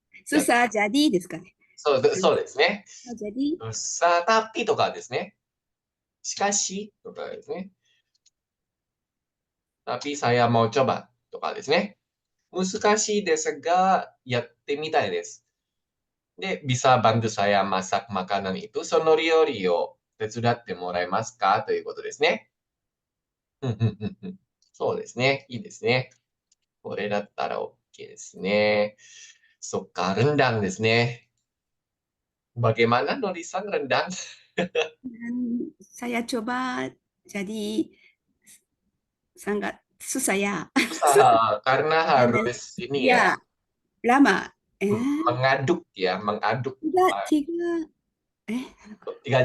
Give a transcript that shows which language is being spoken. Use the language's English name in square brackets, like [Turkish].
[Indonesian] susah jadi [Japanese] ですかね。そうですね。 [Indonesian] susah jadi susah tapi [Japanese] とかですね。しかしとかですね。 [Indonesian] tapi saya mau coba [Japanese] とかですね。難しいですが、やってみたいです。で、 [Indonesian] bisa bantu saya masak makanan itu、 [Japanese] その料理を手伝ってもらえますかということですね。そうですね。いいですね。これだったら OK ですね。そっか、rendangですね。 [Indonesian] Bagaimana Norisan rendang? dan saya coba jadi sangat susah ya. Susah, karena Dan harus ini ya, ya lama. mengaduk ya, mengaduk. Tiga